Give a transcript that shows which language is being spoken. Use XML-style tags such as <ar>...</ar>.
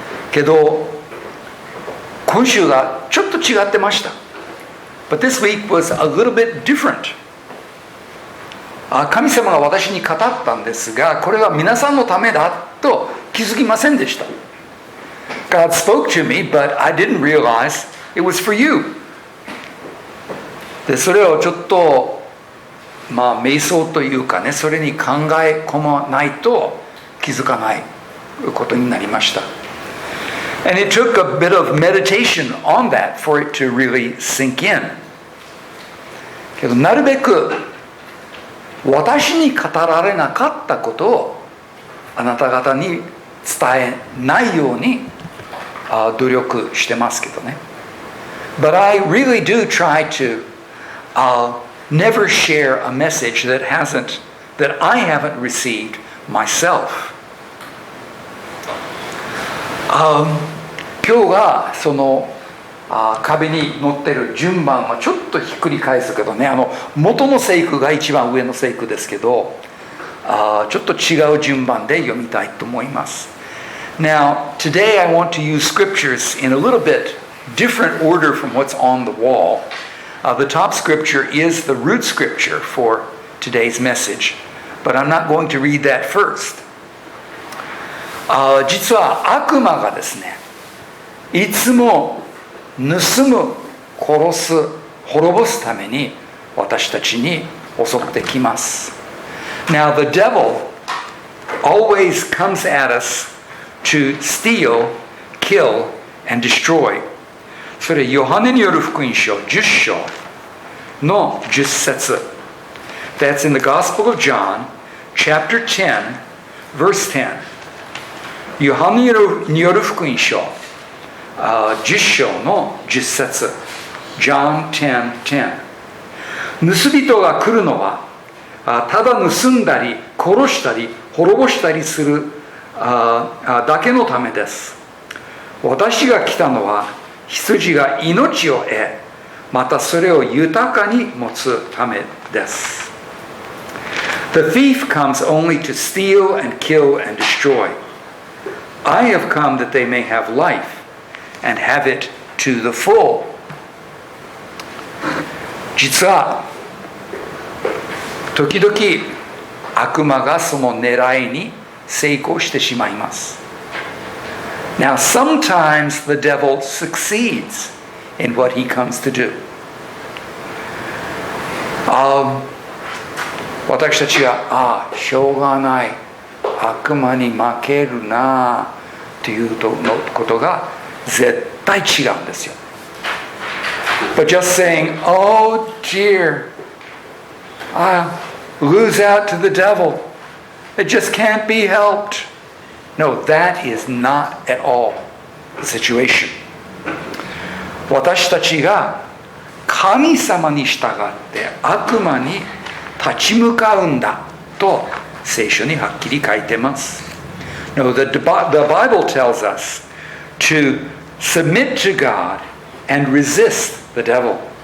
<ja>けど、今週がちょっと違ってました。</ja> <en>But this week was a little bit different.</en> <ja>神様が私に語ったんですが、これは皆さんのためだと気づきませんでした。</ja> <en>God spoke to me, but I didn't realize it was for you.</en> <ja>で、それをちょっと瞑想というかね、それに考え込まないと気づかないことになりました。</ja> <en>And it took a bit of meditation on that for it to really sink in.</en> <ja>けどなるべく私に語られなかったことをあなた方に伝えないように努力してますけどね。</ja> <en>But I really do try to never share a message that I haven't received myself.</en> <ja>今日がその壁に載ってる順番はちょっとひっくり返すけどね、元の聖句が一番上の聖句ですけど、ちょっと違う順番で読みたいと思います。</ja> <en>Now, today I want to use scriptures in a little bit different order from what's on the wall. The top scripture is the root scripture for today's message, but I'm not going to read that first.</en> <ja>実は悪魔がですね、いつも盗む、殺す、滅ぼすために私たちに襲ってきます。</ja> <en>Now the devil always comes at us to steal, kill, and destroy.</en> <ja>それヨハネによる福音書10章の10節。</ja> <en>That's in the Gospel of John, chapter 10, verse 10.</en> <ja>ヨハネによる福音書10章の10節 John 10:10 盗人が来るのはただ盗んだり殺したり滅ぼしたりするだけのためです。私が来たのは羊が命を得、またそれを豊かに持つためです。</ja> <en>The thief comes only to steal and kill and destroy. I have come that they may have life and have it to the full.</en> <ja>実は時々悪魔がその狙いに成功してしまいます。</ja> <en>Now, sometimes the devil succeeds in what he comes to do.</en> <ja>私たちがしょうがない悪魔に負けるなということが絶対違うんですよ。</ja> <en>But just saying, oh dear, I'll lose out to the devil. It just can't be helped. No, that is not at all the situation.</en> <ja>私たちが神様に従って悪魔に立ち向かうんだと聖書にはっきり書いてます。</ja> <en>No, the Bible tells us to submit to God and resist the devil.</en>